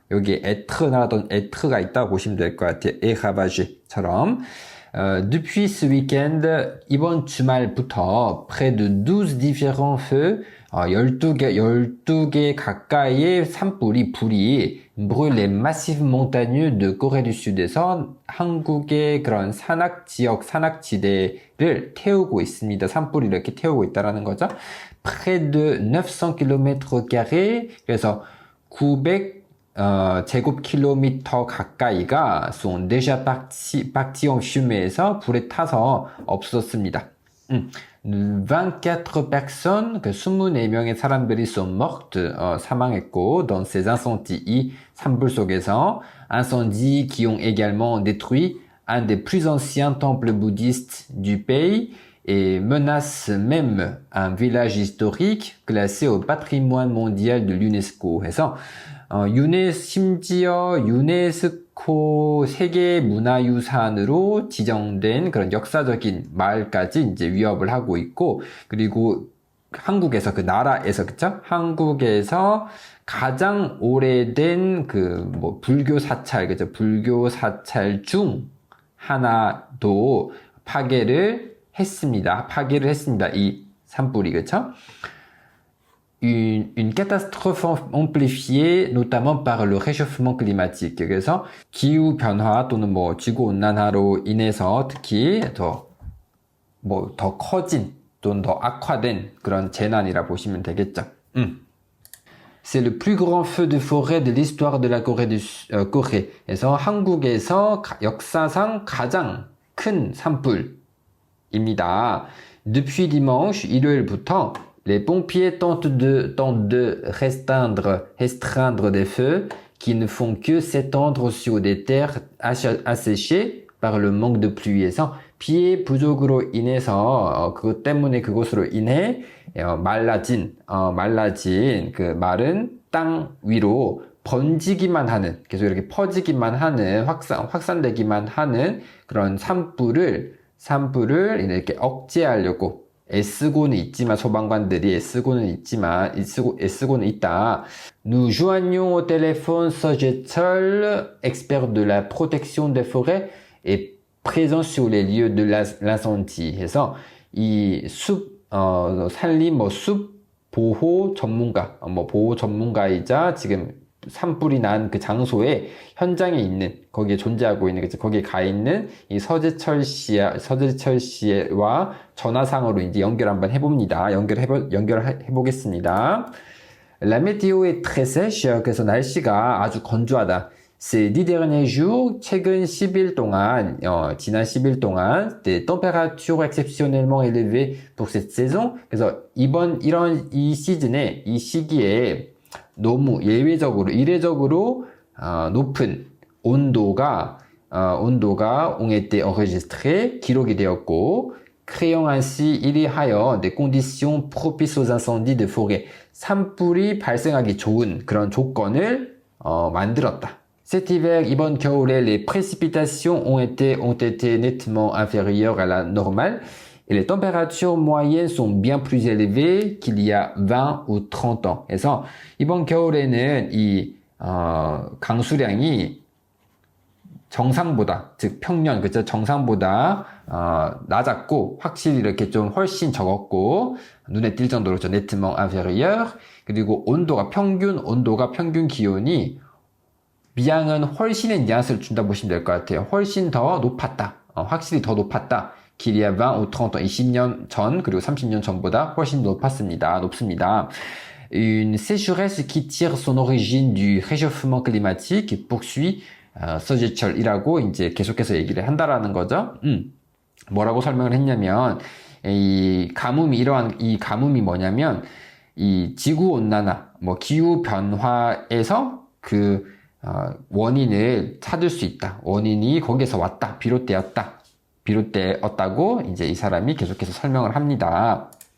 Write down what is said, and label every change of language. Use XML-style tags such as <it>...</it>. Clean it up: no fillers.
<ko>여기 être 가 있다고 보시면 될 것 같아요.</ko> <fr>est ravagé처럼. Depuis ce week-end,</fr> <ko>이번 주말부터</ko> <fr>près de 12 différents feux,</fr> <ko>12개 가까이의 불이</ko> <fr>brûlent les massifs montagneux de Corée du Sud에서</fr> <ko>한국의 그런 산악지대를 태우고 있습니다. 산불이 이렇게 태우고 있다라는 거죠.</ko> <fr>Près de 900 km²,</fr> <ko>그래서 900 제곱킬로미터 가까이가</ko> <fr>sont déjà partis en fumé에서</fr> <ko>불에 타서 없어졌습니다.</ko> <fr>24 personnes,</fr> <ko>24명의 사람들이</ko> <fr>sont mortes,</fr> <ko>사망했고,</ko> <fr>dans ces incendies,</fr> <ko>이 산불 속에서,</ko> <fr>incendies qui ont également détruit un des plus anciens temples bouddhistes du pays, et menace même un village historique classé au patrimoine mondial de l'UNESCO.</fr> <ko>해서 심지어 유네스코 세계 문화유산으로 지정된 그런 역사적인 마을까지 이제 위협을 하고 있고, 그리고 한국에서 나라에서 그쵸? 한국에서 가장 오래된 불교 사찰 그죠? 불교 사찰 중 하나도 파괴를 했습니다. 이 산불이 그쵸?</ko> <fr>Une catastrophe amplifiée notamment par le réchauffement climatique.</fr> <ko>그래서 기후 변화 또는 지구 온난화로 인해서 특히 더 커진 또는 더 악화된 그런 재난이라 보시면 되겠죠.</ko> <fr>C'est le plus grand feu de forêt de l'histoire de la Corée.</fr> <ko>그래서 한국에서 역사상 가장 큰 산불입니다.</ko> <fr>Depuis dimanche,</fr> <ko>일요일부터</ko> <fr>les pompiers tentent de restreindre des feux qui ne font que s'étendre sur des terres asséchées par le manque de pluie에서</fr> <ko>비의 부족으로 인해서 그것으로 인해 말라진 그 마른 땅 위로 번지기만 하는, 계속 이렇게 퍼지기만 하는, 확산되기만 하는 그런 산불을 이렇게 억제하려고 애쓰고는 있지만, 소방관들이 애쓰고는 있다.</ko> <fr>Nous joignons au téléphone Sogetel, expert de la protection des forêts et présent sur les lieux de l'incendie.</fr> <ko>해서 이 산림, 숲 보호 전문가이자 지금 산불이 난 그 장소에 현장에 있는, 거기에 존재하고 있는, 거기에 가 있는 이 서재철 씨와 전화상으로 이제 연결 한번 해봅니다. 연결해보겠습니다.</ko> <fr>La météo est très sèche.</fr> <ko>그래서 날씨가 아주 건조하다.</ko> <fr>Ces 10 derniers jours,</fr> <ko>최근 10일 동안, 지난 10일 동안,</ko> <fr>des températures exceptionnellement élevées pour cette saison.</fr> <ko>그래서 이 시즌에, 이 시기에 너무 이례적으로, 높은 온도가</ko> <fr>ont été enregistrés,</fr> <ko>기록이 되었고,</ko> <fr>créant ainsi</fr> <ko>이리하여</ko> <fr>des conditions propices aux incendies de forêt.</fr> <ko>산불이 발생하기 좋은 그런 조건을, 만들었다.</ko> <fr>Cet hiver, 이번 겨울에 les précipitations ont été nettement inférieures à la normale et les températures moyennes sont bien plus élevées qu'il y a 20 ou 30 ans.</fr> <ko>그래서 이번 겨울에는 이 강수량이 정상보다, 즉 평년, 그죠? 정상보다 낮았고, 확실히 이렇게 좀 훨씬 적었고, 눈에 띌 정도로</ko> <fr>nettement inférieur.</fr> <ko>그리고 평균 기온이 미양은 훨씬의 뉘앙스를 준다 보시면 될 것 같아요. 훨씬 더 높았다. 확실히 더 높았다.</ko> <fr>qu'il y a 20 ou 30 ans,</fr> <ko>20년 전 그리고 30년 전보다 훨씬 높습니다.</ko> <fr>Une sécheresse qui tire son origine du réchauffement climatique poursuit 서재철이라고</fr> <ko>이제 계속해서 얘기를 한다라는 거죠. 뭐라고 설명을 했냐면 이 가뭄이 뭐냐면 이 지구 온난화, 기후 변화에서 그 원인을 찾을 수 있다. 원인이 거기에서 왔다. 비롯되었다고 이제 이 사람이 계속해서 설명을 합니다.</ko>